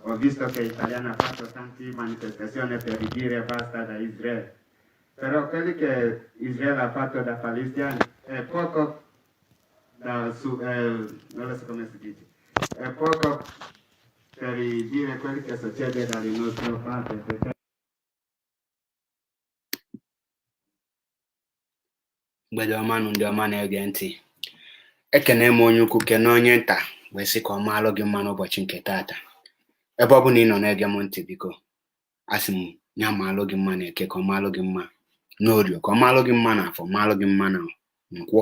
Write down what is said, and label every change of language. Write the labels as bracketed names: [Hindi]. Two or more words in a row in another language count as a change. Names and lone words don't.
[Italian] Ho visto che gli italiani hanno fatto tante manifestazioni per dire basta da Israele. Però quelli che Israele ha fatto da palestinani è poco non lo so come si dice, è poco per dire quello che succede dalle nostre parti. Perché [Igbo] mgbede ọma nụ ndị ọma na-ege ntị, ekene m onye ukwu kene onye nta wee sị ka ọ maalụ gị mma n'ụbọchị nke taata. Ebe ọ bụ na ị nọ na-ege m ntị, biko asị m ya maalụ gị mma na Eke, ka ọ maalụ gị mma n'Orio, ka ọ maalụ gị mma n'Afọ, maalụ gị mma na Nkwọ.